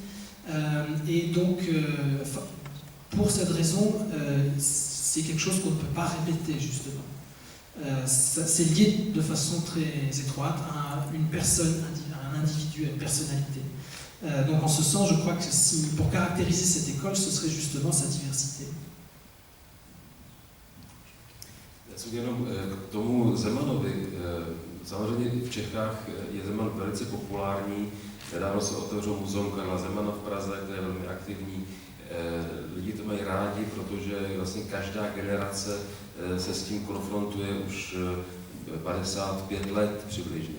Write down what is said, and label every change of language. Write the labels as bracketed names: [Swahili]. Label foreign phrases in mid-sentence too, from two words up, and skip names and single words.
[French] Et donc, pour cette raison, c'est quelque chose qu'on ne peut pas répéter justement. C'est lié de façon très étroite à une personne, à un individu, à une personnalité. Donc en ce sens, je crois que pour caractériser cette école, ce serait justement sa diversité. [Czech] Jenom k tomu Zemanovi. Samozřejmě v Čechách je Zeman velice populární Nedávno se otevřelo muzeum Karla Zemana v Praze, které je velmi aktivní. Lidi to mají rádi, protože vlastně každá generace se s tím konfrontuje už 55 let přibližně.